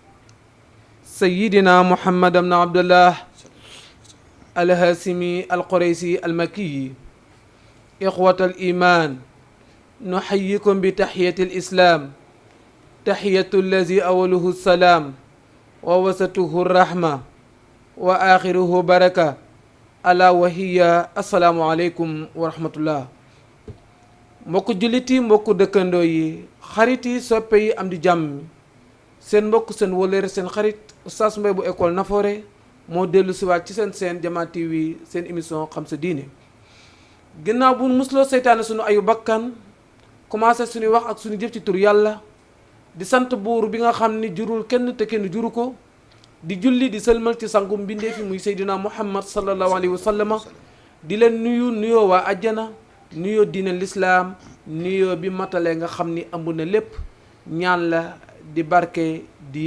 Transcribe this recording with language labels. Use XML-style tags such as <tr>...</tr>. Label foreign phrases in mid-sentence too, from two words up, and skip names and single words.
<ar>سيدنا محمد بن عبد الله الهاشمي القريشي المكي إخوة الإيمان نحييكم بتحية الإسلام تحية الذي أوله السلام ووسطه الرحمة وآخره بركة ألا وهي السلام عليكم ورحمة الله</ar> <wo>mbokk julliti mbokk dëkkandoo yi xarit yi soppe yi am di jàmm seen mbokk seen wóllëre seen xarit Oustaz Mbaye bu école Nafoore moo dellu siwaat ci seen Jama TV seen émission xam sa diine ginnaaw bu musloo seytaane suñu ayu bakkan commencé suñuy wax ak suñu jëf ci tur yàlla di sant buur bi nga xam ni jurul kenn te kenn juru ko di julli di sëlmal ci sangu mbindee fi muy Seydina Muhammad</wo> <ar>صلى الله عليه وسلم</ar> <wo>di leen nuyoo waa àjjana nuyoo diine lislaam nuyoo bi matale nga xam ni ëmb na lépp ñaan la di barke di</wo>